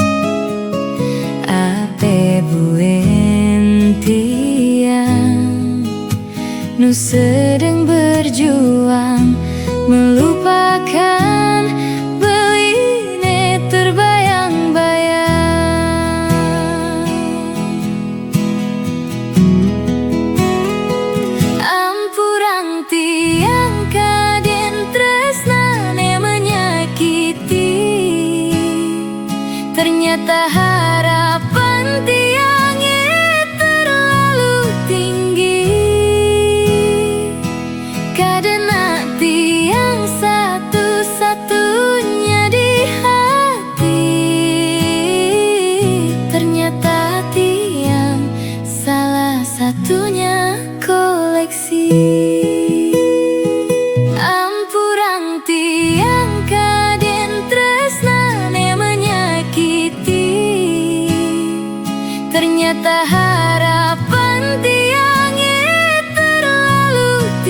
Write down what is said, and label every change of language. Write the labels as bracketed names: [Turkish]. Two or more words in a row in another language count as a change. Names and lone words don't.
[Balinese] Ape buin tiang nu [Indonesian] sedang berjuang melupakan [Balinese] beline terbayang-bayang. Ampurang tiang kaden tresnane [Indonesian] menyakiti, ternyata harapan tiangnya terlalu tinggi. [Balinese] Kadena tiang [Indonesian] satu-satunya di hati, ternyata tiang salah satunya koleksi. [Balinese] Ampurang tiang kaden tresnane [Indonesian] menyakiti, ternyata harapan tiangnya terlalu